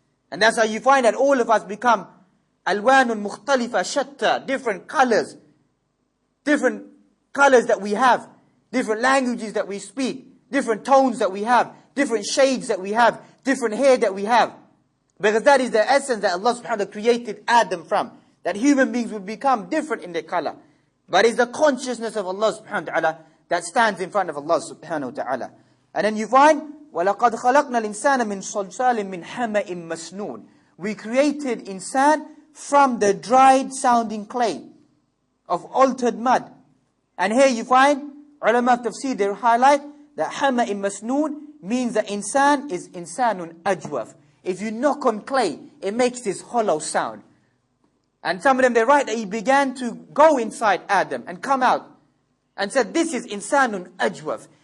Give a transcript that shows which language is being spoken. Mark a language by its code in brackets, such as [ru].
[en] And that's how you find that all of us become alwanun mukhtalifa shatta, different colors that we have, different languages that we speak, different tones that we have, different shades that we have, different hair that we have. Because that is the essence that Allah subhanahu wa ta'ala created Adam from. That human beings will become different in their color. But it's the consciousness of Allah subhanahu wa ta'ala that stands in front of Allah subhanahu wa ta'ala. And then you find, [ar] وَلَقَدْ خَلَقْنَا الْإِنسَانَ مِنْ صَلْصَالٍ مِنْ حَمَإٍ مَسْنُونٍ. [en] We created insan from the dried sounding clay of altered mud. And here you find, ulama of tafsir, they highlight that [ar] حَمَإٍ مَسْنُونٍ [en] means that insan is insanun ajwaf. If you knock on clay, it makes this hollow sound. And some of them, they write that he began to go inside Adam and come out and said, this is insanun ajwaf.